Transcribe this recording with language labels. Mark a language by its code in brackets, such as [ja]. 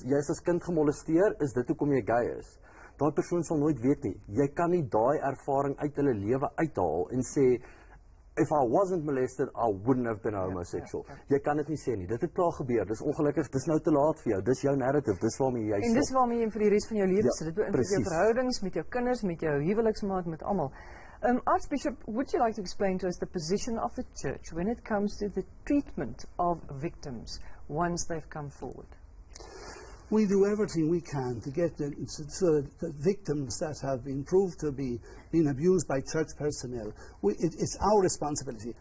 [af] Jy is as kind gemolesteer, is dit hoekom jy gay is. Daai persoon sal nooit weet nie. Jy kan nie daai ervaring uit hulle lewe uithaal en sê [en] if I wasn't molested, I wouldn't have been homosexual. [af] Jy kan dit nie sê nie. Dit het klaar gebeur. Dis ongelukkig, dis nou te laat vir jou. Dis jou narrative. Dis waarmee jy En dis waarmee jy vir die res van jou lewe sit. Dit beïnvloed jou precies. verhoudings met jou kinders, met jou huweliksmaat, met almal. [en] Archbishop, would you like to explain to us the position of the church when it comes to the treatment of victims once they've come forward? We do everything we can to get so that the victims that have been proved to be being abused by church personnel, it's our responsibility.